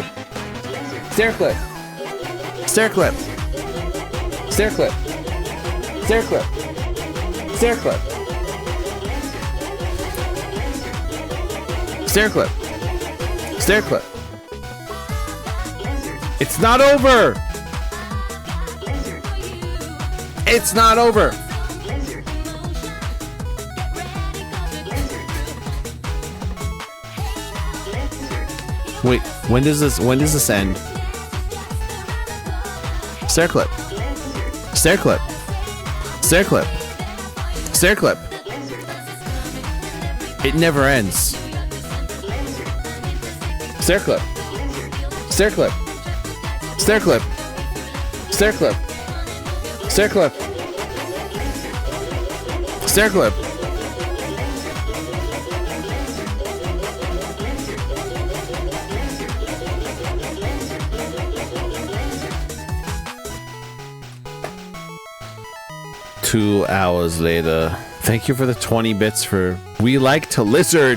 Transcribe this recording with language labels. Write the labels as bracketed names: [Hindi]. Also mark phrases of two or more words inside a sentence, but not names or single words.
[English] Stair clip. Stair clip. Stair clip. Stair clip. Stair clip. Stair clip. Stair clip. It's not over. It's not over. Wait, when does this end? Stair clip. Stair clip. Stair clip. Stair clip. It never ends. Stair clip. Stair clip. Stair clip. Stair clip. Stair clip. Stair clip. 2 hours later. Thank you for the 20 bits for We Like to Lizard.